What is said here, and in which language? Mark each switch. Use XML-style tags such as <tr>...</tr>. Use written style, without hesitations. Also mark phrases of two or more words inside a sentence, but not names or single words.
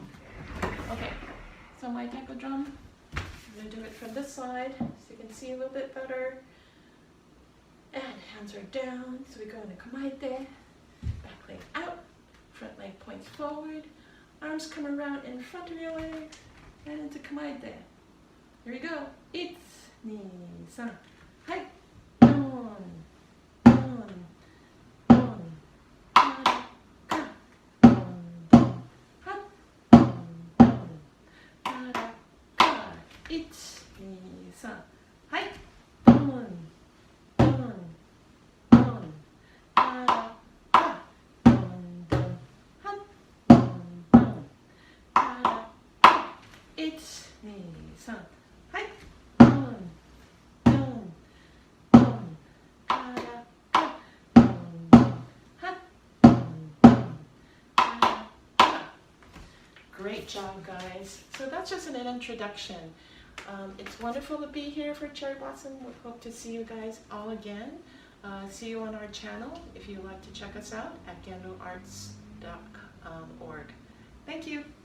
<en>Okay, so my Taiko drum, I'm going to do it from this side so you can see a little bit better. And hands are down, so we go into kamaite, back leg out, front leg points forward, arms come around in front of your leg, and into kamaite. Here we go. 1, 2, 3. Hai. Don. Don. Don. Ka. Ka. Don. Don. Ha. Don. Don. Ka. Ka. 1, 2, 3. Hai. Don. Don. Don. Ka. Ka. Don. Don. Ha. Don. Don. Ka. Ka. 1, 2, 3. Hai. Don. Don. Don. Ka. Ka. Don. Don. Ha. Don. Don. Ka. Ka. Great job, guys. So that's just an introduction. It's wonderful to be here for Cherry Blossom. We hope to see you guys all again. See you on our channel if you'd like to check us out at gandoarts.org. Thank you.</en>